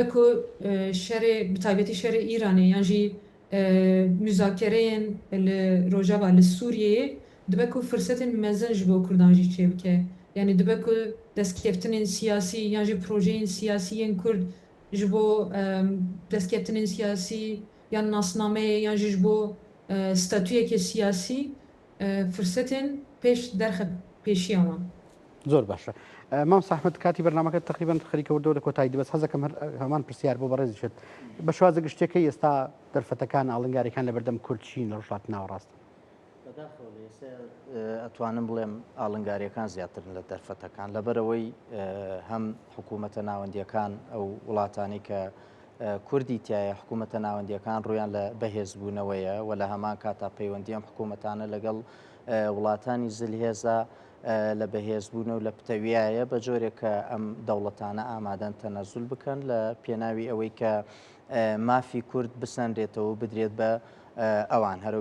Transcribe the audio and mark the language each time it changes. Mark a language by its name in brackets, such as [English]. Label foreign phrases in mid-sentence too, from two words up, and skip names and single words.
[Kurdish] ku şerê bi taybetî şerê Îranê yan jî müzakereyên li Rojava li Sûriyeyê dibe ku fırsetên mezin ji bo Kurdan jî çê bike yani dibe ku destkeftinin siyasî yan jî projeyên siyasî yên Kurd ji bo destkeftinin siyasî yan nasnameyê yan jî ji bo statûyekê siyasî fırsetên pêş derxe pêşiya wan [Central Kurdish] زۆر باشە مام ساحمد کاتی بەرنامەکە تقریبان خەریکەوەردەوە لە کۆتایی دەبست حەزەکەم هەمان پرسیار بۆ بەڕێزی شێت بە شوازە گشتەکەی ئێستا دەرفەتەکان ئاڵنگاریەکان لە بەردەم کورد چین لە ڕۆژهەڵات ناوەڕاست ئەتوانم بڵێم ئاڵنگاریەکان زیاترن لە دەرفەتەکان لەبەرەوەی هەم حکوومەتە ناوەندیەکان ئەو وڵاتانی کە کوردی تایە حکوومەتە ناوەندیەکان ڕویان لە بەهێزبوونەوەیە و لە هەمان کاتا پەیوەندی ئەم حکوومەتانە لەگەڵ وڵاتانی زلهێزە لە بەهێزبوون و لە پتەویایە بە جۆرێک کە ئەم دەوڵەتانە ئامادەن تەنەزول بکەن لە پێناوی ئەوەی کە مافی کورد بسەندرێتەوە بدرێت بە ئەوان هەرو